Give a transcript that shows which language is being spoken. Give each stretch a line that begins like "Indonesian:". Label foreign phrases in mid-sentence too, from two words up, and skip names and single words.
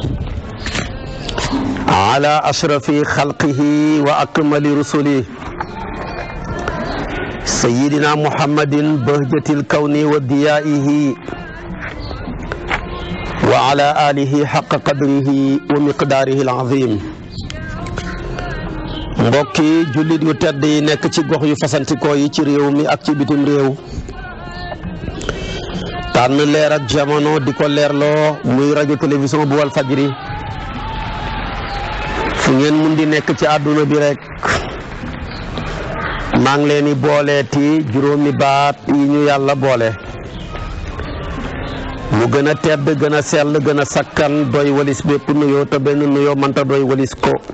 Arabic: على أشرف خلقه وأكمل رسله سيدنا محمد بهجة الكون وديائه وعلى آله حق قدره ومقداره العظيم.
Wolof: mbokki jullit yu tedd yi nekk ci gox yu fasantikoo yi ci réew mi ak ci bitim réew, tànn leer ak jamono di ko leerloo muy rajo télévision bu Walfadjri fu ngeen mun di nekk ci àdduna bi rek maa ngi leen di booleeti juróomi baat yi ñu yàlla boole mu gën a tedd gën a sell gën a sakkan doy walis bépp nuyoo te benn nuyoo mënta doy walis ko.